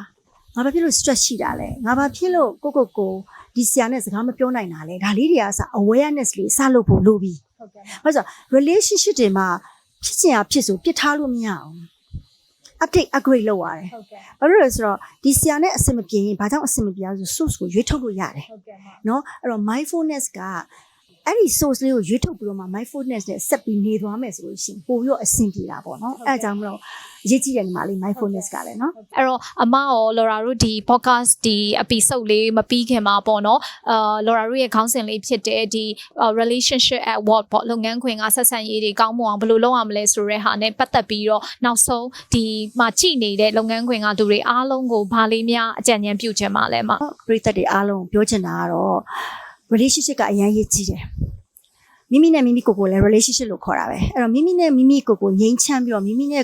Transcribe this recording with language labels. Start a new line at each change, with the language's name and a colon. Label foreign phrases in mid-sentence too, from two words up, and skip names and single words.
Burmese: ငါဘာဖြစ်လို့ stress ရှိတာလဲငါဘာဖြစ်လို့ကိုဒီဆရာနဲ့စကားမပြောနိုင်တာလဲဒါလေးတွေကစ awareness လေးစလုပ်ဖို့လိုပြီဟုတ်ဆို relationship တွေမှာဖြစ်ချင်တာဖြစ်ဆိုပြစ်ထားလို့မရအောင်
English: update upgrade
Burmese: လုပ်ရတယ်ဘာလို့လဲဆိုတော့ဒီဆရာနဲ့အဆင်မပြေရင်ဘာကြောင့်အဆင်မပြေလဲဆို source ကိုရွေးထုတ်လို့ရတယ်เนาะအဲ့တော့ mindfulness ကအဲ့ဒီ source လေးကိုရွေးထုတ်ပြီးတော့မှ mindfulness နဲ့ဆက်ပြီးနေသွားမယ်ဆိုလို့ရှိရင်ပိုပြီးတော့အဆင်ပြေတာပေါ့နော်အဲ့ဒါကြောင့်မလို့အရေးကြီးတယ်ညီမလေး mindfulness ကလည်းနော် အဲ့တော့အမရော Laura တို့ဒီ podcast ဒီ episode လေးမပြီးခင်မှာပေါ့နော်Laura တို့ရဲ့ခေါင်းစဉ်လေးဖြစ်တဲ့ဒီ
English: relationship at work
Burmese: ပေါ့လုပ်ငန်းခွင်ကဆက်ဆံရေးတွေကောင်းမွန်အောင်ဘယ်လိုလုပ်ရမလဲဆိုတဲ့ဟာနဲ့ပတ်သက်ပြီးတော့နောက်ဆုံးဒီမှာကြည်နေတဲ့လုပ်ငန်းခွင်ကသူတွေအားလုံးကိုဘာလေးများအကြံဉာဏ်ပြုချင်ပါလဲမ ပရိသတ်တွေအားလုံးပြောချင်တာကတော့ relationship ကအရင်ရေးကြည့်တယ်မိမိနဲ့မိမိကိုလည်း relationship လို့ခေါ်တာပဲအဲ့တော့မိမိနဲ့မိမိကိုငြိမ်းချမ်းပြီးတော့မိမိနဲ့